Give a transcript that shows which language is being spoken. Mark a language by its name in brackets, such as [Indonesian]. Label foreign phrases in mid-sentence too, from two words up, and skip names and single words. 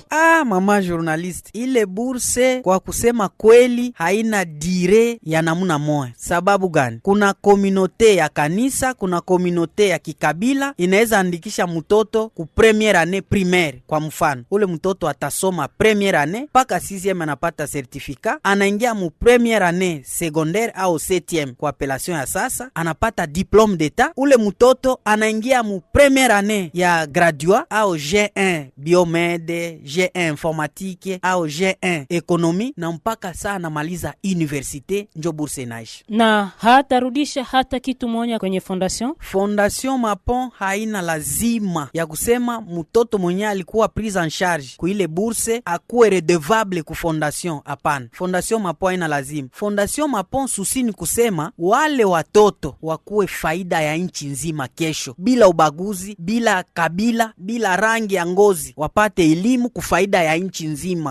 [Swahili] Mama journalist, ile burse kwa kusema kweli haina dire ya namuna moja. Sababu gani? Kuna kominote ya kanisa, kuna kominote ya kikabila inaweza andikisha mtoto ku [French] premiere année primaire. [Swahili] Kwa mfano, ule mtoto atasoma [French] premiere année [Swahili] paka 6e anapata certificat, anaingia mu [French] premiere année secondaire [Swahili] au 7e kwa appellation ya sasa, anapata [French] diplôme d'état. [Swahili] Ule mtoto anaingia mu [French] premiere année [Swahili] ya [French] graduat au G1 biomede, G1 informatique au G1 économie, [Swahili] na mpaka saa namaliza université njo bourse inaishi. Na hatarudisha hata kitu moja kwenye Fondation? Fondation Mapon haina lazima ya kusema mtoto mwenye alikuwa [French] prise en charge [Swahili] ku ile bourse akuwe redevable ku Fondation, hapana. Fondation Mapon haina lazima. Fondation Mapon susi ni kusema wale watoto wakuwe faida ya nchi nchi nzima kesho, bila ubaguzi, bila kabila, bila rangi ya ngozi, wapate elimu kufaida ya nchi nzima.